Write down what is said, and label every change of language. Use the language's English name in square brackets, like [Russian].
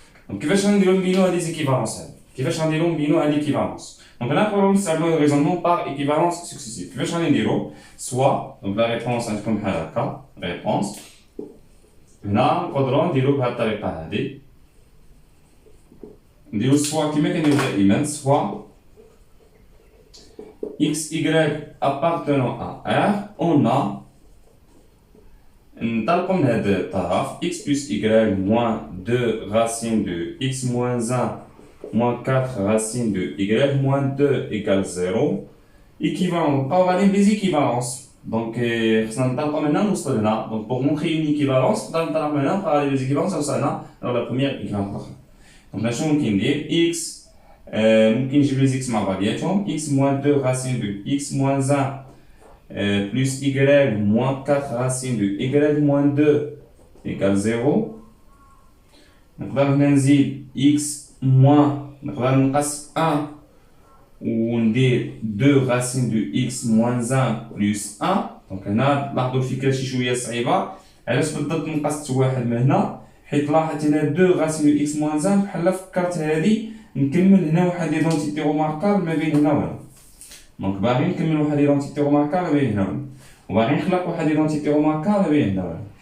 [Arabic] Donc, كيفاش نديرو نبينو هاد لي équivalences هادي؟ كيفاش غنديرو نبينو هاد l'équivalence؟ Donc là, نقدرو نستعملو الريزونمون [French] par équivalence successive. [Arabic] كيفاش غادي نديرو؟ [French] soit donc la réponse [Arabic] غتكون بحال هكا réponse. هنا نقدرو نديرو بهاد الطريقة هادي. [French] نديرو soit [Arabic] كيما كنديرو دائما [French] soit x, y appartenant à R, on a [Arabic] نطلقو من هاد الطرف [French] x plus y moins 2 racine de x moins 1 moins 4 racine de y moins 2 égale 0 équivalent. [Arabic] نبقاو غاديين بلي زيكيفالونس دونك خصنا نطلقو من هنا نوصل لهنا. دونك بوغ مونطري اون ايكيفالونس نقدر نطلق من هنا نبقى غادي لي زيكيفالونس وصلنا على لا بروميير ايكيفالونس الاخرى. دونك شنو ممكن ندير x ممكن نجيب لي زيكس مع بعضياتهم [French] x moins 2 racine de x moins 1 plus y moins 4 racine de y moins 2 égale 0. [Arabic] نقدر هنا نزيد [French] x moins [Arabic] نقدر نقص [French] 1 وندير 2 racine de x moins 1 plus 1. [Arabic] دونك هنا لاحظوا الفكرة شي شوية صعيبة. علاش بالضبط نقصت واحد من هنا؟ حيت لاحظت هنا [French] 2 racine de x moins 1 [Arabic] بحال فكرت هادي نكمل هنا واحد ليدونتيتي روماركابل ما بين هنا وهنا. دونك باغي نكمل واحد ليدونتيتي روماركابل ما بين هنا وهنا، وباغي نخلق واحد ليدونتيتي روماركابل ما بين هنا وهنا.